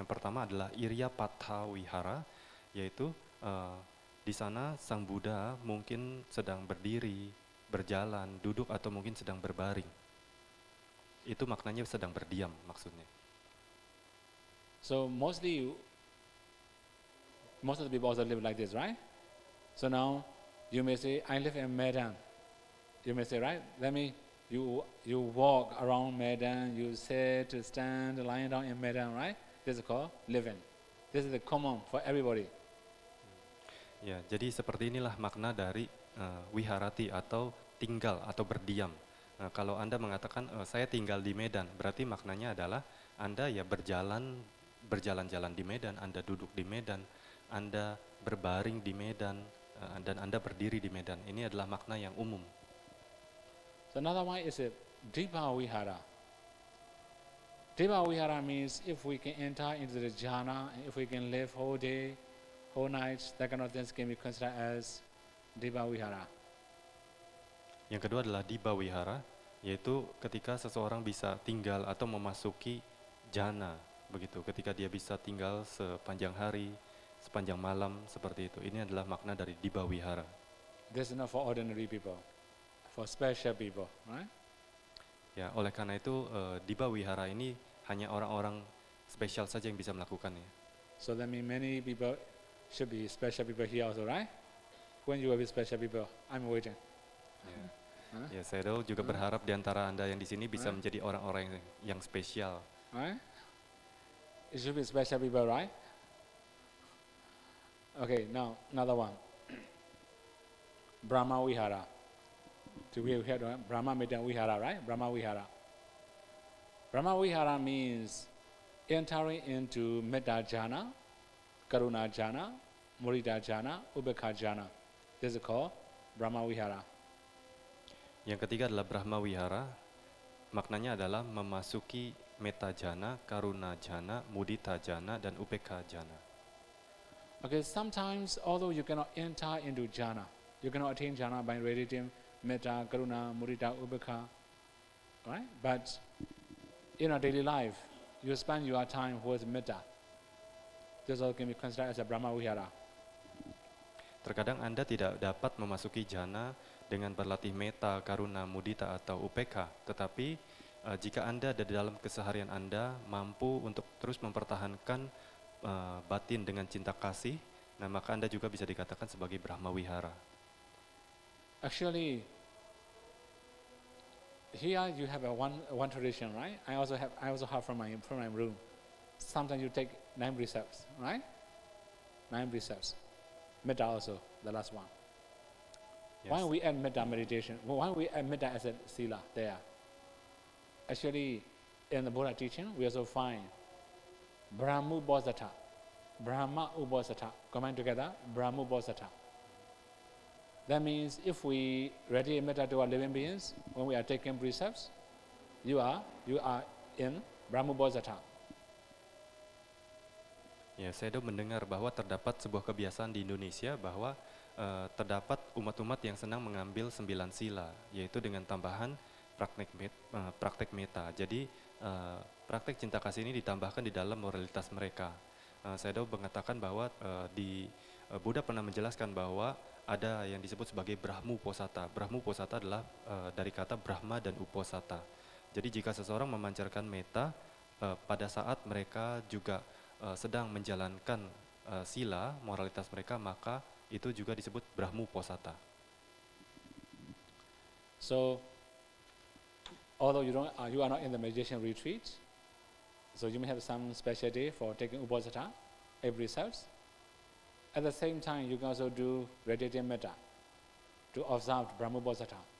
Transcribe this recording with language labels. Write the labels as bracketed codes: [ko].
[id] Yang pertama adalah Iryapatha Wihara, yaitu di sana Sang Buddha mungkin sedang berdiri, berjalan, duduk atau mungkin sedang berbaring. Itu maknanya sedang berdiam maksudnya. [en] So most of the people also live like this, right? So now you may say, I live in Medan. You may say, right? You walk around Medan, you sit, stand, lying down in Medan, right? This is called living. This is the common for everybody. [id] Ya, jadi seperti inilah makna dari wiharati atau tinggal atau berdiam. Kalau Anda mengatakan saya tinggal di Medan, berarti maknanya adalah Anda ya berjalan-jalan di Medan, Anda duduk di Medan, Anda berbaring di Medan, dan Anda berdiri di Medan. Ini adalah makna yang umum. [en] So another one is a Dipa Vihara. Dipa Vihara means if we can enter into the jhana, if we can live whole day, whole night, that kind of things can be considered as Dipa Vihara. [id] Yang kedua adalah Dipa Wihara, yaitu ketika seseorang bisa tinggal atau memasuki jhana, begitu. Ketika dia bisa tinggal sepanjang hari, sepanjang malam, seperti itu. Ini adalah makna dari Dipa Wihara. [en] This is not for ordinary people, for special people, right? [id] Ya, oleh karena itu Dipa Wihara ini hanya orang-orang spesial saja yang bisa melakukannya. [en] So that means many people should be special people here also, right? When you will be special people, I'm waiting. [id] Ya, Sayadaw juga berharap di antara Anda yang di sini bisa menjadi orang-orang yang spesial. [en] Right? It should be special people, right? Okay, now another one. Brahma Vihara. Do we hear Brahma Medha Vihara, right? Brahma Vihara. Brahma Vihara means entering into Metta Jhana, Karuna Jhana, Mudita Jhana, Ubekha Jhana. This is called Brahma Vihara. [id] Yang ketiga adalah Brahma Wihara, maknanya adalah memasuki Metta Jhana, Karuna Jhana, Mudita Jhana, dan Upekha Jhana. [en] Okay, sometimes although you cannot enter into jhana, you cannot attain jhana by radiating metta, karuna, mudita, ubekha, right? But in our daily life, you spend your time with metta. This all can be considered as a Brahma Vihara. [id] Terkadang Anda tidak dapat memasuki jhana dengan berlatih metta, karuna, mudita, atau upekha, tetapi jika Anda ada di dalam keseharian Anda mampu untuk terus mempertahankan batin dengan cinta kasih, nah maka Anda juga bisa dikatakan sebagai Brahma Wihara. [en] Actually, here you have one tradition, right? I also have from my room. Sometimes you take 9 precepts, right? 9 precepts. Metta also, the last one. Yes. Why we add metta meditation? Why we add metta as a sila there? Actually, in the Buddha teaching, we also find Brahma Bodhata. Brahma Ubosata. Combine together, Brahma Bodhata. That means if we radiate metta to our living beings, when we are taking precepts, you are in Brahma Bodhata. [id] Ya, saya mendengar bahwa terdapat sebuah kebiasaan di Indonesia bahwa terdapat umat-umat yang senang mengambil 9 sila, yaitu dengan tambahan praktek metta. Jadi praktek cinta kasih ini ditambahkan di dalam moralitas mereka. Saya mengatakan bahwa di Buddha pernah menjelaskan bahwa ada yang disebut sebagai Brahmu Posata. Brahmu Posata adalah dari kata Brahma dan Uposata. Jadi jika seseorang memancarkan metta pada saat mereka juga sedang menjalankan sila, moralitas mereka, maka itu juga disebut Brahmu Posata. [en] So, although you are not in the meditation retreat, so you may have some special day for taking Uposatha every Sabbath. At the same time, you can also do radiating metta to observe Brahma Uposatha.